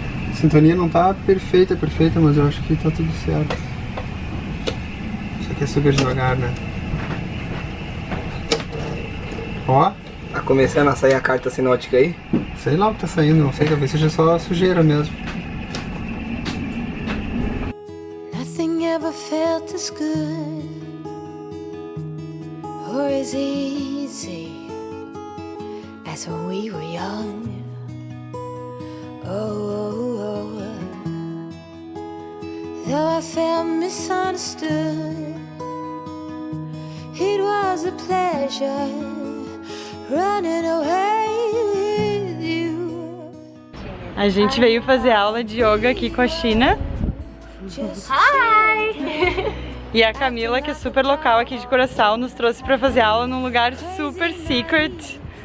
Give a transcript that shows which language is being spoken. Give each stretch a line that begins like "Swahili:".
Portuguese: A sintonia não está perfeita, mas eu acho que está tudo certo. Isso aqui é super devagar, né? Ó. Tá começando a sair a carta sinótica aí? Sei lá o que tá saindo, não sei, talvez seja só sujeira mesmo.
English: Nothing ever felt as good or as easy as when we were young. Oh, though I felt misunderstood, it was a pleasure running away with you.
Portuguese: A gente veio fazer aula de yoga aqui com a China.
English: Hi!
Portuguese: E a Camila, que é super local aqui de Curaçao, nos trouxe pra fazer aula num lugar
English: super secret.